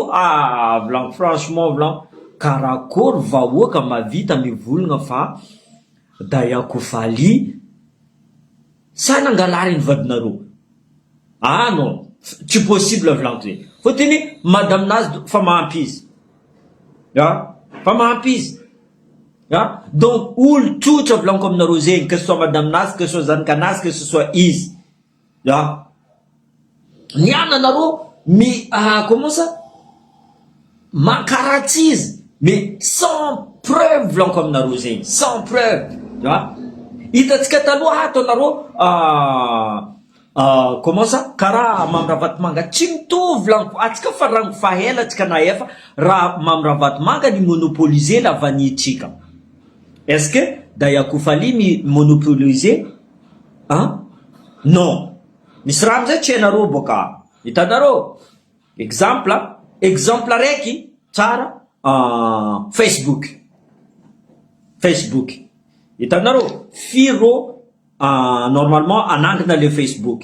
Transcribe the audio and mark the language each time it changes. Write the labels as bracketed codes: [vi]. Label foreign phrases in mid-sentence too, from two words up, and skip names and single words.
[mg] Volaniko franchement volaniko karakory vahoaka mavita mivolagna fa Daya Koufali sa nangalary ny vadinareo. Non, tsy possible volaniko zegny. Fotony madame nazy fa mahampy izy, fa mahampy izy. Donc olo tsotra volaniko aminareo zegny, [fr] que ce soit madame nazy, que ce soit zanakanazy, que ce soit izy. [mg] Niana anareo [fr] comment ça [mg] mankaratsy izy [fr] mais sans preuve [mg] volaniko aminareo zegny, [fr] sans preuve. [mg] Hitatsika taloha ato anareo [fr] comment ça [mg] karaha Mamravatomanga tsy mitovy volaniko, atsika fa rango fahela atsika na efa raha Mamravatomanga ni [fr] monopoliser la [mg] vanitsika. [fr] Est-ce que Daya Koufali monopoliser non. [mg] Misy raha amizay tsy hainareo boka, hitanareo exemple araiky tsara Facebook. Facebook. Hitanareo, firy normalement anangina le Facebook.